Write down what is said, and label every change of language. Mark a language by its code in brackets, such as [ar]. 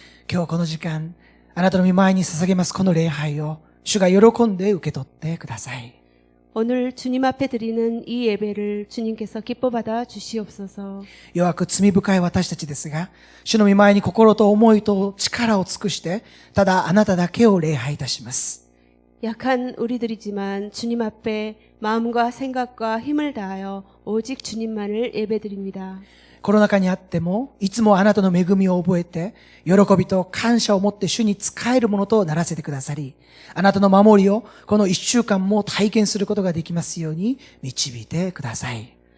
[ja] 今日この時間、あなたの御前に捧げますこの礼拝を主が喜んで受け取ってください。 [ko] 오늘 주님 앞에 드리는 이 예배를 주님께서 기뻐 받아 주시옵소서. [ja] 弱く罪深い私たちですが、主の御前に心と思いと力を尽くして、ただあなただけを礼拝いたします。 [ko] 약한 우리들이지만 주님 앞에 마음과 생각과 힘을 다하여 오직 주님만을 예배드립니다. [ja] コロナ禍にあっても、いつもあなたの恵みを覚えて、喜びと感謝を持って主に仕えるものとならせてくださり、あなたの守りをこの一週間も体験することができますように導いてください。